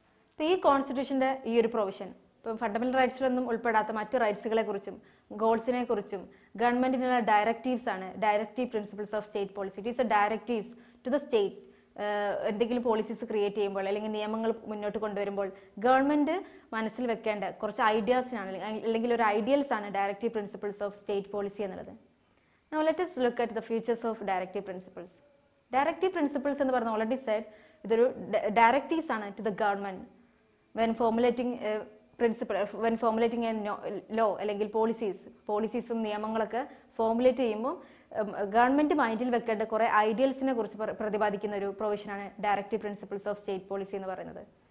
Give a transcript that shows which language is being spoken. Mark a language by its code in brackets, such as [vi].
[ml] ഇപ്പോൾ ഈ കോൺസ്റ്റിറ്റ്യൂഷൻ്റെ ഈ ഒരു പ്രൊവിഷൻ ഇപ്പം ഫണ്ടമെന്റൽ റൈറ്റ്സിലൊന്നും ഉൾപ്പെടാത്ത മറ്റ് റൈറ്റ്സുകളെ കുറിച്ചും ഗോൾസിനെ കുറിച്ചും ഗവൺമെന്റിനുള്ള ഡയറക്റ്റീവ്സ് ആണ് directive principles of state policy. [en] It is a directives to the state. [ml] എന്തെങ്കിലും പോളിസീസ് ക്രിയേറ്റ് ചെയ്യുമ്പോൾ അല്ലെങ്കിൽ നിയമങ്ങൾ മുന്നോട്ട് കൊണ്ടുവരുമ്പോൾ ഗവൺമെന്റ് മനസ്സിൽ വെക്കേണ്ട കുറച്ച് ഐഡിയാസിനാണ് അല്ലെങ്കിൽ ഒരു ഐഡിയൽസ് ആണ് directive principles of state policy എന്നുള്ളത്. [en] Now let us look at the features of directive principles. [ml] Directive principles എന്ന് പറഞ്ഞാൽ [en] already said [ml] ഇതൊരു ഡയറക്റ്റീവ്സ് ആണ് [en] to the government when formulating when formulating a law [ml] അല്ലെങ്കിൽ പോളിസീസും നിയമങ്ങളൊക്കെ ഫോർമുലേറ്റ് ചെയ്യുമ്പോൾ government മൈൻഡിൽ വെക്കേണ്ട കുറെ ഐഡിയൽസിനെ കുറിച്ച് പ്രതിപാദിക്കുന്ന ഒരു പ്രൊവിഷനാണ് directive principles of state policy എന്ന് പറയുന്നത്.